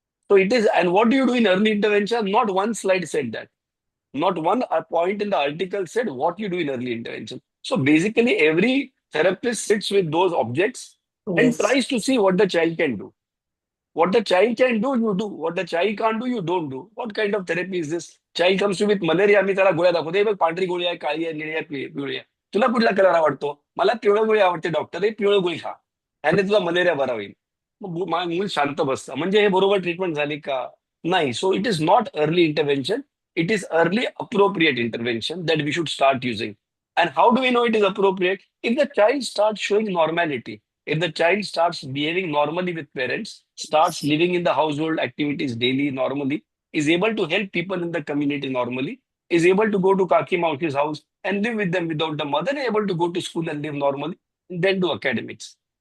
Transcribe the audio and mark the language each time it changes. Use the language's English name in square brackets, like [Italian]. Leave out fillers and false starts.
[English] So it is, and what do you do in early intervention? Not one slide said that. Not one point in the article said what you do in early intervention. So basically, every therapist sits with those objects and Yes. tries to see what the child can do. What the child can do, you do. What the child can't do, you don't do. What kind of therapy is this? Child comes to with malaria, [Marathi] मी त्याला गोळ्या दाखवते बघ पांढरी गोळी आहे काळी आहे निळी आहे पिवळी आहे तुला कुठला कलर आवडतो मला पिवळी गोळी आवडते डॉक्टर हे पिवळी गोळी खा ह्याने तुला मलेरिया बरा होईल मग मूल शांत बसतं म्हणजे हे बरोबर ट्रीटमेंट झाली का नाही [English] So it is not early intervention it is early appropriate intervention that we should start using. And how do we know it is appropriate? If the child starts showing normality, if the child starts behaving normally with parents, starts living in the household activities daily normally, is able to help people in the community normally, is able to go to Kaki Mauki's house and live with them without the mother, able to go to school and live normally, and then do academics.